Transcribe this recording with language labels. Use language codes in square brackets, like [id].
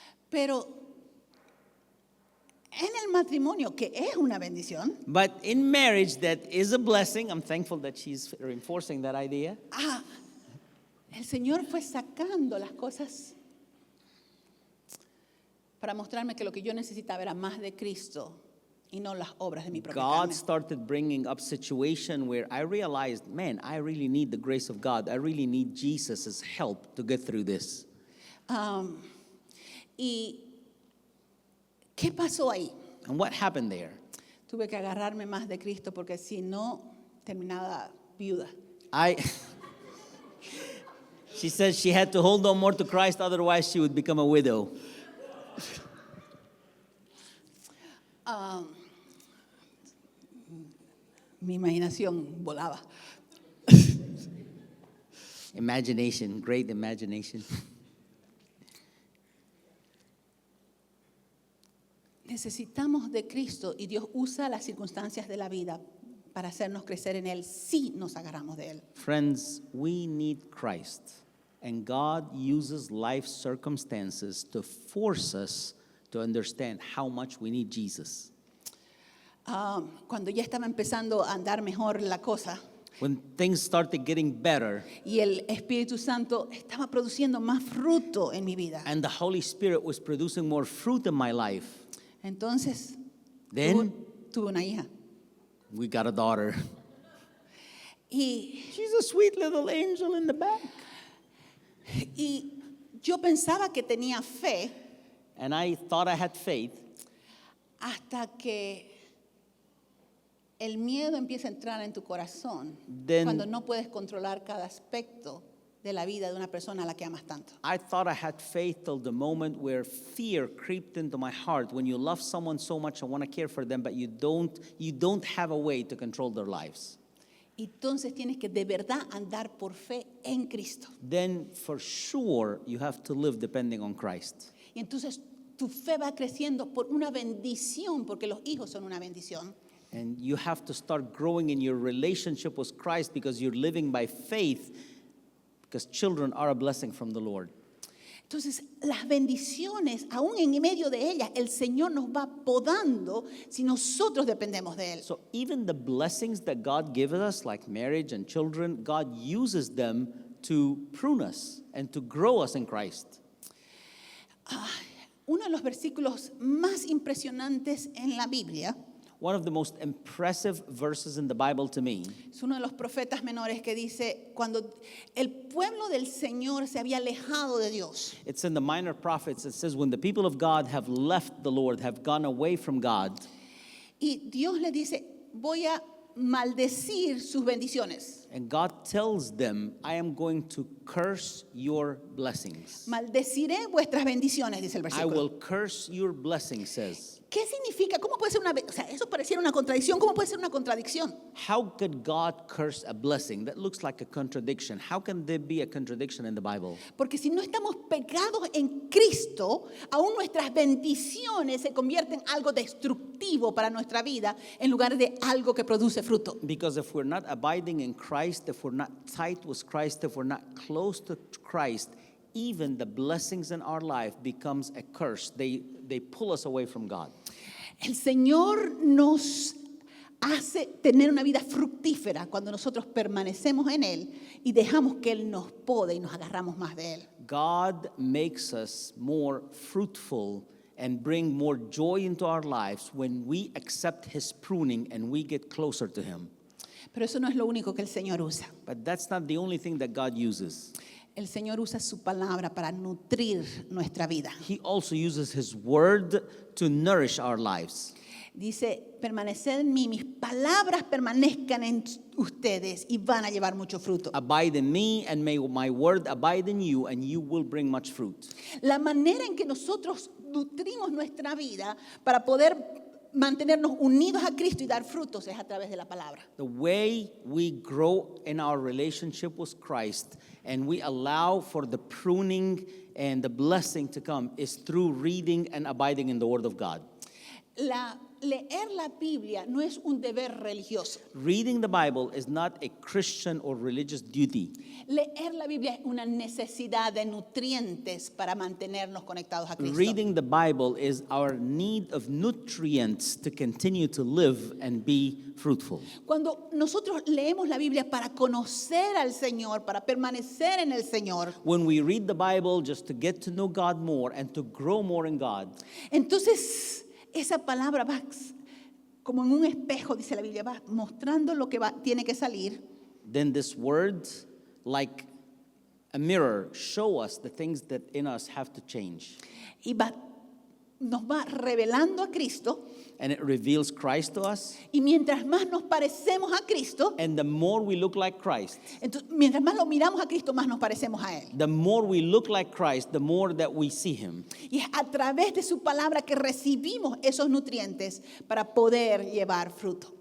[es] Pero en el matrimonio, que es una bendición, [en] But in marriage, that is a blessing. I'm thankful that she's reinforcing that idea. [es] el Señor fue sacando las cosas para mostrarme que lo que yo necesitaba era más de Cristo y no las obras de mi propia [en] God [es] carne. [en] started bringing up situation where I realized, man, I really need the grace of God. I really need Jesus' help to get through this. [es] ¿Y qué pasó ahí? [en] And what happened there? [es] Tuve que agarrarme más de Cristo porque si no, terminaba viuda. [en] She says she had to hold on more to Christ, otherwise she would become a widow. [es] Mi imaginación volaba. [en] Imagination, great imagination. [es] Necesitamos de Cristo y Dios usa las circunstancias de la vida para hacernos crecer en Él si nos agarramos de Él. [en] Friends, we need Christ. And God uses life circumstances to force us to understand how much we need Jesus. [es] Cuando ya estaba empezando a andar mejor la cosa [en] When things started getting better [es] y el Espíritu Santo estaba produciendo más fruto en mi vida. [en] and the Holy Spirit was producing more fruit in my life, [es] Entonces, [en] then [es] tuve una hija. [en] we got a daughter. [es] Y [en] She's a sweet little angel in the back. [es] Y yo pensaba que tenía fe [en] And I thought I had faith [es] hasta que el miedo empieza a entrar en tu corazón [en] Then- [es] cuando no puedes controlar cada aspecto de la vida de una persona a la que amas tanto. [en] I thought I had faith till the moment where fear crept into my heart when you love someone so much and want to care for them, but you don't have a way to control their lives. [es] Entonces tienes que de verdad andar por fe en Cristo. [en] Then for sure you have to live depending on Christ. [es] Y entonces tu fe va creciendo por una bendición, porque los hijos son una bendición. [en] And you have to start growing in your relationship with Christ because you're living by faith, because children are a blessing from the Lord. [es] Entonces, las bendiciones, aún en medio de ellas, el Señor nos va podando si nosotros dependemos de Él. [en] So even the blessings that God gives us, like marriage and children, God uses them to prune us and to grow us in Christ. [es] Uno de los versículos más impresionantes en la Biblia [en] One of the most impressive verses in the Bible to me [es] es uno de los profetas menores que dice, cuando el pueblo del Señor se había alejado de Dios, [en] It's in the Minor Prophets. It says, when the people of God have left the Lord, have gone away from God, [es] y Dios le dice, voy a maldecir sus bendiciones. [en] and God tells them, I am going to curse your blessings. [es] Maldeciré vuestras bendiciones, dice el [en] I [es] versículo. [en] will curse your blessings, says. [es] ¿Qué significa? ¿Cómo puede ser o sea, eso pareciera una contradicción. ¿Cómo puede ser una contradicción? [en] How could God curse a blessing? That looks like a contradiction. How can there be a contradiction in the Bible? [es] Porque si no estamos pegados en Cristo, aún nuestras bendiciones se convierten en algo destructivo para nuestra vida en lugar de algo que produce fruto. [en] Because if we're not abiding in Christ, if we're not tight with Christ, if we're not close to Christ, even the blessings in our life becomes a curse. They pull us away from God. [es] El Señor nos hace tener una vida fructífera cuando nosotros permanecemos en Él y dejamos que Él nos pode y nos agarramos más de Él. [en] God makes us more fruitful and bring more joy into our lives when we accept His pruning and we get closer to Him. [es] Pero eso no es lo único que el Señor usa. [en] But that's not the only thing that God uses. [es] El Señor usa su palabra para nutrir nuestra vida. [en] He also uses His word to nourish our lives. [es] Dice, permaneced en mí, mis palabras permanezcan en ustedes y van a llevar mucho fruto. [en] Abide in me, and may my word abide in you, and you will bring much fruit. [es] La manera en que nosotros nutrimos nuestra vida para poder mantenernos unidos a Cristo y dar frutos es a través de la palabra. [en] The way we grow in our relationship with Christ and we allow for the pruning and the blessing to come is through reading and abiding in the Word of God. [es] Leer la Biblia no es un deber religioso. [en] Reading the Bible is not a Christian or religious duty. [es] Leer la Biblia es una necesidad de nutrientes para mantenernos conectados a Cristo. [en] Reading the Bible is our need of nutrients to continue to live and be fruitful. [es] Cuando nosotros leemos la Biblia para conocer al Señor, para permanecer en el Señor, [en] When we read the Bible just to get to know God more and to grow more in God, [es] entonces esa palabra va como en un espejo, dice la Biblia, va mostrando lo que tiene que salir. [en] then this word, like a mirror, show us the things that in us have to change. [es] Y nos va revelando a Cristo. [en] And it reveals Christ to us. [es] Y mientras más nos parecemos a Cristo, [en] And the more we look like Christ, [es] entonces, mientras más lo miramos a Cristo, más nos parecemos a Él. [en] the more we look like Christ, the more that we see Him. [es] Y es a través de su palabra que recibimos esos nutrientes para poder llevar fruto.